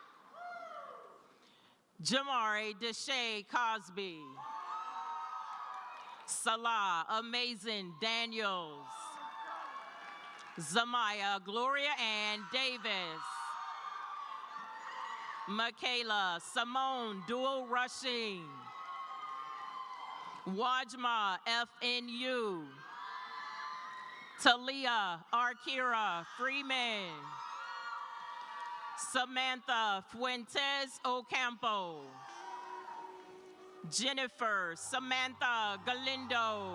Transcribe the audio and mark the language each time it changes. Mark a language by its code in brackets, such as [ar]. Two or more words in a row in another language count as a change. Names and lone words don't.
[en] Jamari Deshae Cosby. Salah Amazing Daniels. Zamaya Gloria Ann Davis. Michaela Simone Dual Rushing. Wajma FNU. Talia Arkira Freeman. Samantha Fuentes Ocampo. Jennifer Samantha Galindo.